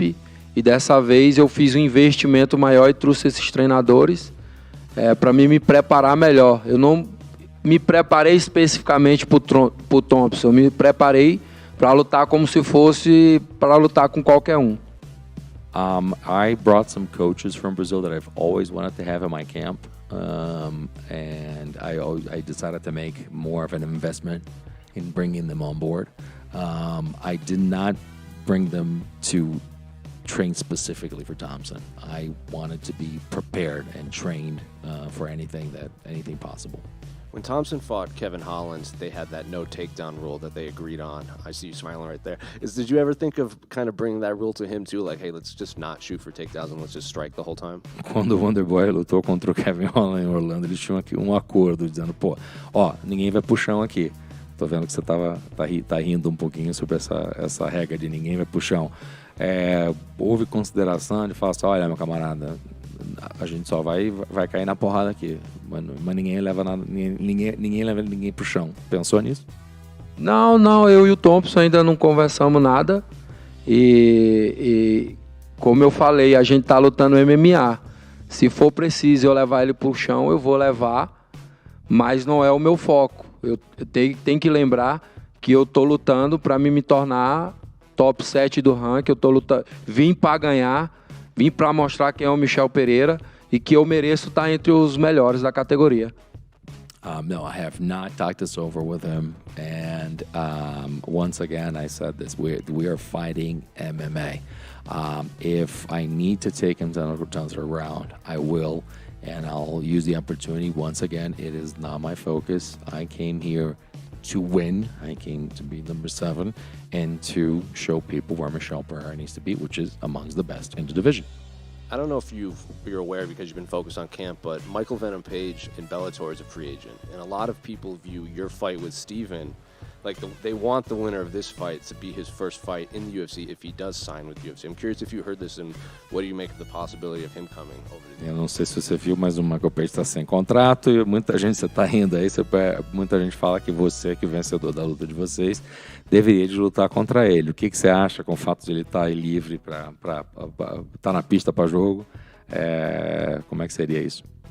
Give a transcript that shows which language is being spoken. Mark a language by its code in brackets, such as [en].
[pt] E dessa vez eu fiz um investimento maior e trouxe esses treinadores para me preparar melhor. Eu não me preparei especificamente para o Thompson, eu me preparei para lutar como se fosse para lutar com qualquer um. [en] I brought some coaches from Brazil that I've always wanted to have in my camp, and I decided to make more of an investment in bringing them on board. I did not bring them to train specifically for Thompson. I wanted to be prepared and trained for anything possible. When Thompson fought Kevin Holland, they had that no takedown rule that they agreed on. I see you smiling right there. Did you ever think of kind of bringing that rule to him too? Like, hey, let's just not shoot for takedowns and let's just strike the whole time? [pt] Quando o Wonderboy lutou contra o Kevin Holland em Orlando, eles tinham aqui um acordo dizendo, pô, ó, ninguém vai pro chão aqui. Tô vendo que você tá rindo um pouquinho sobre essa regra de ninguém vai pro chão. Houve consideração de falar assim, olha, meu camarada, a gente só vai cair na porrada aqui, mas ninguém leva ninguém pro chão. Pensou nisso? Não, eu e o Thompson ainda não conversamos nada. E como eu falei, a gente tá lutando MMA. Se for preciso eu levar ele pro chão, eu vou levar, mas não é o meu foco. Eu tenho que lembrar que eu tô lutando para me tornar top 7 do ranking. Eu tô lutando, vim para ganhar, vim para mostrar quem é o Michel Pereira e que eu mereço estar entre os melhores da categoria. [en] No, I have not talked this over with him, and once again I said this: we are fighting MMA. If I need to take him down to the round, I will, and I'll use the opportunity. Once again, it is not my focus. I came here to win. I came to be number 7 and to show people where Michel Pereira needs to be, which is amongst the best in the division. I don't know if you're aware because you've been focused on camp, but Michael Venom Page in Bellator is a free agent. And a lot of people view your fight with Steven, like they want the winner of this fight to be his first fight in the UFC if he does sign with the UFC. I'm curious if you heard this and what do you make of the possibility of him coming over to the UFC? [pt] Eu não sei se você viu, mas o Michael Page está sem contrato e muita gente, você está rindo aí, muita gente fala que você, que é vencedor da luta de vocês, deveria de lutar contra ele. O que você acha com o fato de ele estar aí livre para estar na pista para jogo? Como é que seria isso?